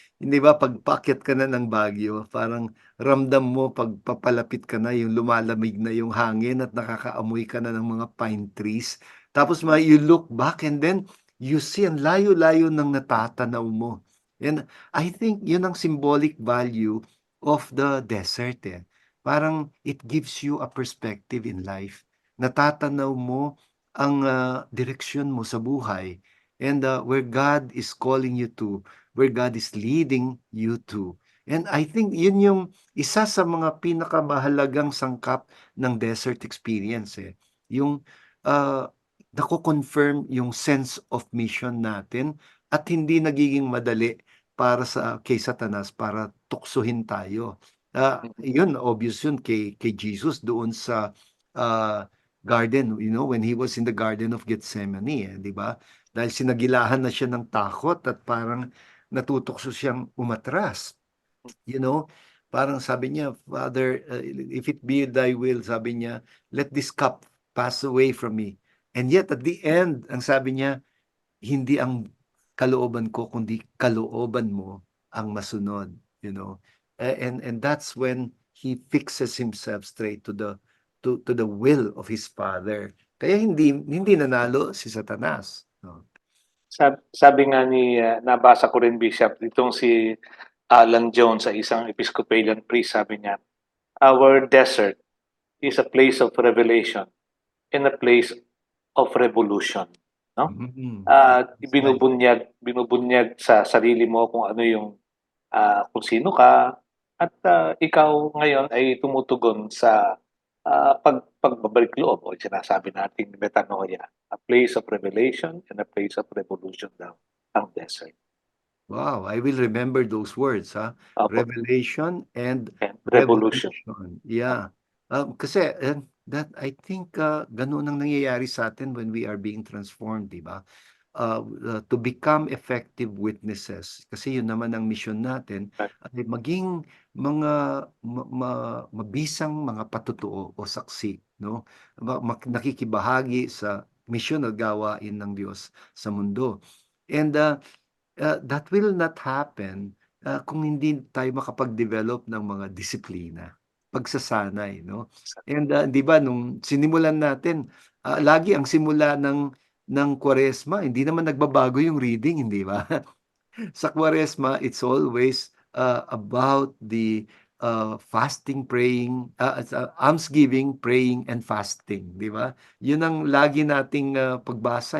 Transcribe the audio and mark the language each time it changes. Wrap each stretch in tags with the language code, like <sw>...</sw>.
<tl>Hindi ba, pagpaakyat ka na ng Baguio, parang ramdam mo pagpapalapit ka na, yung lumalamig na yung hangin at nakakaamoy ka na ng mga pine trees.</tl> <en>Tapos you look back and then you see</en> <tl>ang layo-layo ng natatanaw mo.</tl> <en>And I think</en> <tl>yun ang</tl> <en>symbolic value of the desert. Parang it gives you a perspective in life.</en> <tl>Natatanaw mo ang direksyon mo sa buhay</tl> <en>and where God is calling you to, where God is leading you to. And I think</en> <tl>yun yung isa sa mga pinakamahalagang sangkap ng desert experience. Yung nako-confirm yung</tl> <en>sense of mission</en> <tl>natin at hindi nagiging madali para kay Satanas para tuksohin tayo.</tl> <en>Yun, obvious yun kay Jesus doon sa garden, when he was in the Garden of Gethsemane,</en> <tl>di ba? Dahil sinagilahan na siya ng takot at parang natutokso siyang umatras. Parang sabi niya,</tl> <en>Father, if it be thy will, sabi niya, let this cup pass away from me. And yet at the end,</en> <tl>ang sabi niya, hindi ang kalooban ko, kundi kalooban mo ang masunod.</tl> <en>And that's when he fixes himself straight to the will of his Father.</en> <tl>Kaya hindi nanalo si Satanas. Sabi nga nabasa ko rin, Bishop, itong si Alan Jones sa isang Episcopalian priest, sabi niya,</tl> <en>our desert is a place</en> <tl>of revelation and a place</tl> <en>of revolution, no? That's right.</en> <tl>Binubunyag sa sarili mo kung ano yung kung sino ka at ikaw ngayon ay tumutugon sa pagbabalik loob o sinasabi nating metanoia,</tl> <en>a place of revelation and a place of revolution</en> <tl>daw ang desert.</tl> <en>Wow, I will remember those words, ha?</en> <tl>Opo,</tl> <en>Revelation and and revolution. revolution. Yeah. Kasi that I think</en> <tl>ganun ang nangyayari sa atin</tl> <en>when we are being transformed, di ba? To become effective witnesses.</en> <tl>Kasi yun naman ang mission natin ay maging mga mabisang mga patutuo o saksi, no? Nakikibahagi sa mission o gawain ng Diyos sa mundo.</tl> <en>And that will not happen</en> <tl>kung hindi tayo makapag-develop ng mga disiplina, pagsasanay, no? And 'di ba nung sinimulan natin, lagi ang simula ng Kwaresma hindi naman nagbabago yung reading, hindi ba? Sa Kwaresma,</tl> <en>it's always about the fasting, praying, almsgiving, praying, and fasting, di ba?</en> <tl>Yun ang lagi nating pagbasa.</tl>